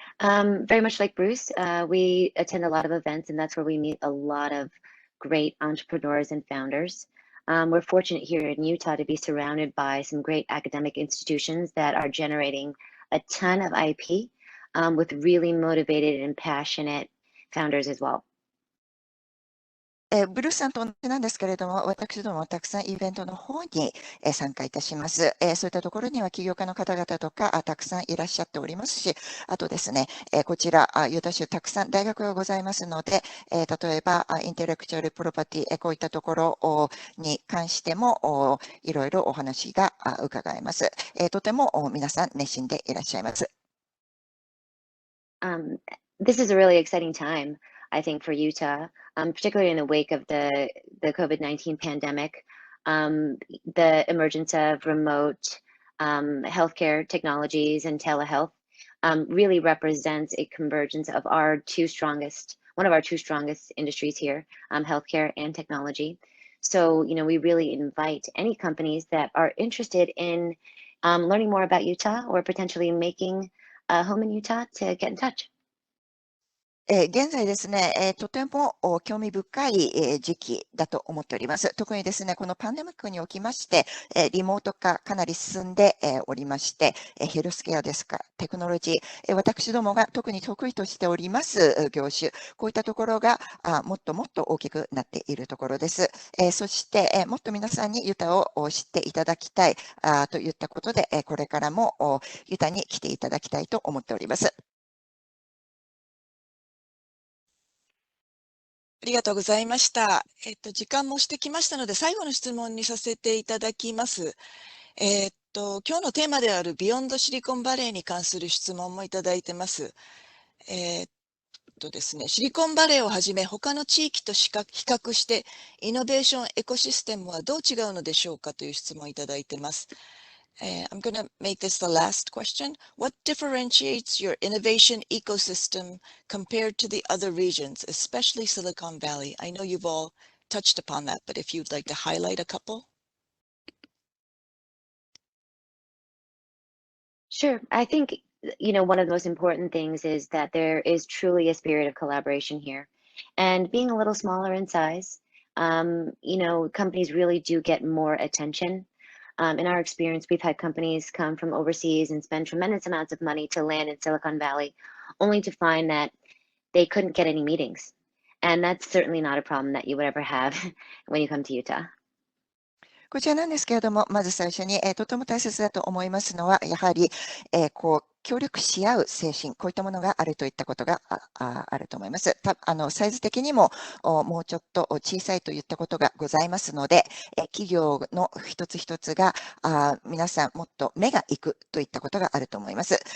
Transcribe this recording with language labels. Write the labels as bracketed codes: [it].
[en] Very much like Bruce, we attend a lot of events, and that's where we meet a lot of great entrepreneurs and founders. We're fortunate here in Utah to be surrounded by some great academic institutions that are generating a ton of IP with really motivated and passionate founders as well. [ja] ブルースさんと同じなんですけれども、私どもたくさんイベントの方に参加いたします。そういったところには起業家の方々とかたくさんいらっしゃっておりますし、あとですね、こちら、ユタ州たくさん大学がございますので、例えばインテレクチュアルプロパティ、こういったところに関してもいろいろお話が伺えます。とても皆さん熱心でいらっしゃいます。 [en] This is a really exciting time, I think, for Utah, particularly in the wake of the COVID-19 pandemic. The emergence of remote healthcare technologies and telehealth really represents a convergence of one of our two strongest industries here, healthcare and technology. So, we really invite any companies that are interested in learning more about Utah or potentially making a home in Utah to get in touch. [ja] 現在ですね、とても興味深い時期だと思っております。特にですね、このパンデミックにおきまして、リモート化かなり進んでおりまして、ヘルスケアですか、テクノロジー、私どもが特に得意としております業種、こういったところがもっともっと大きくなっているところです。そして、もっと皆さんにユタを知っていただきたいといったことで、これからもユタに来ていただきたいと思っております。ありがとうございました。時間もしてきましたので、最後の質問にさせていただきます。今日のテーマであるビヨンドシリコンバレーに関する質問もいただいてます。ですね、シリコンバレーをはじめ他の地域と比較してイノベーションエコシステムはどう違うのでしょうかという質問をいただいてます。 [en] I'm going to make this the last question. What differentiates your innovation ecosystem compared to the other regions, especially Silicon Valley? I know you've all touched upon that, but if you'd like to highlight a couple. Sure. I think, one of the most important things is that there is truly a spirit of collaboration here. And being a little smaller in size, companies really do get more attention. In our experience, we've had companies come from overseas and spend tremendous amounts of money to land in Silicon Valley, only to find that they couldn't get any meetings. And that's certainly not a problem that you would ever have when you come to Utah. [ja] こちらなんですけれども、まず最初に、とても大切だと思いますのは、やはり、協力し合う精神、こういったものがあるといったことがあると思います。サイズ的にももうちょっと小さいといったことがございますので、企業の一つ一つが皆さんもっと目が行くといったことがあると思います。